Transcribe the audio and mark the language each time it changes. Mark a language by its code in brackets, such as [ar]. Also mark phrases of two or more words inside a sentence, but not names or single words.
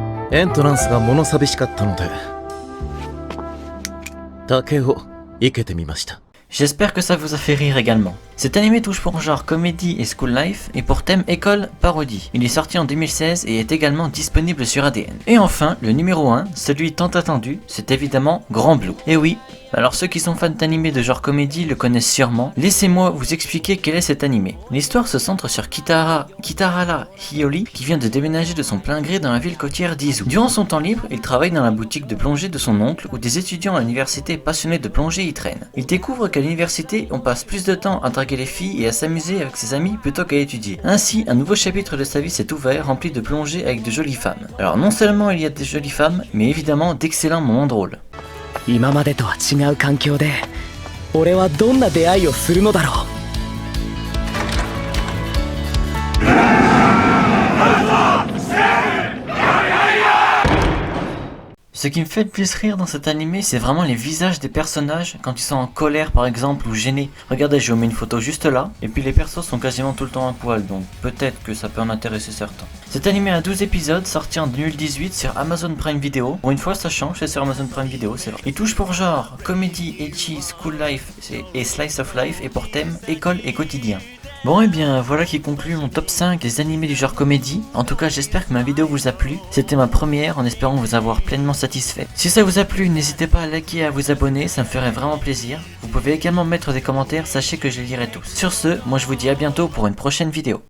[ja] エントランスが物寂しかったので竹を生けてみました。 [fr] J'espère que ça vous a fait rire également. Cet animé touche pour genre comédie et [en] school life [fr] et pour thème école parodie. Il est sorti en 2016 et est également disponible sur ADN. Et enfin, le numéro 1, celui tant attendu, c'est évidemment Grand Blue. Et oui, alors ceux qui sont fans d'animés de genre comédie le connaissent sûrement. Laissez-moi vous expliquer quel est cet animé. L'histoire se centre sur Kitarara Hiyori qui vient de déménager de son plein gré dans la ville côtière d'Izu. Durant son temps libre, il travaille dans la boutique de plongée de son oncle où des étudiants à l'université passionnés de plongée y traînent. Il découvre qu'à l'université, on passe plus de temps à draguer les filles et à s'amuser avec ses amis plutôt qu'à étudier. Ainsi, un nouveau chapitre de sa vie s'est ouvert, rempli de plongées avec de jolies femmes. Alors non seulement il y a des jolies femmes, mais évidemment d'excellents moments drôles. [ja] 今までとは違う環境で俺はどんな出会いをするのだろう。 [fr] Ce qui me fait le plus rire dans cet animé, c'est vraiment les visages des personnages quand ils sont en colère par exemple ou gênés. Regardez, je vous mets une photo juste là, et puis les persos sont quasiment tout le temps à poil, donc peut-être que ça peut en intéresser certains. Cet animé a 12 épisodes, sorti en 2018 sur Amazon Prime Video. Pour une fois ça change, c'est sur Amazon Prime Video, c'est vrai. Il touche pour genre comédie, ecchi, [en] school life [fr] et [en] slice of life, [fr] et pour thème école et quotidien. Bon et bien voilà qui conclut mon top 5 des animés du genre comédie. En tout cas j'espère que ma vidéo vous a plu. C'était ma première en espérant vous avoir pleinement satisfait. Si ça vous a plu, n'hésitez pas à liker et à vous abonner, ça me ferait vraiment plaisir. Vous pouvez également mettre des commentaires, sachez que je les lirai tous. Sur ce, moi je vous dis à bientôt pour une prochaine vidéo.